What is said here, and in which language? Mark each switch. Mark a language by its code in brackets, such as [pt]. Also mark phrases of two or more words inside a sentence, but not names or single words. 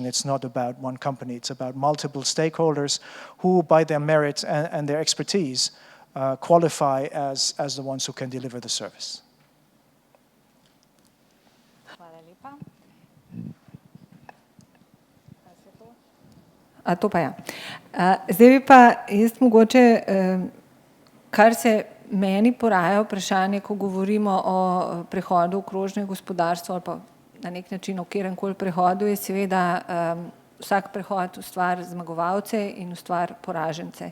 [en] It's not about one company, it's about multiple stakeholders who, by their merit and their expertise, qualify as the ones who can deliver the service. [sl] To pa ja. Zdaj bi pa jaz mogoče, kar se meni poraja vprašanje, ko govorimo o prehodu v krožno gospodarstvo ali pa na nek način o kateremkoli prehodu, je seveda vsak prehod ustvari zmagovalce in ustvari poražence.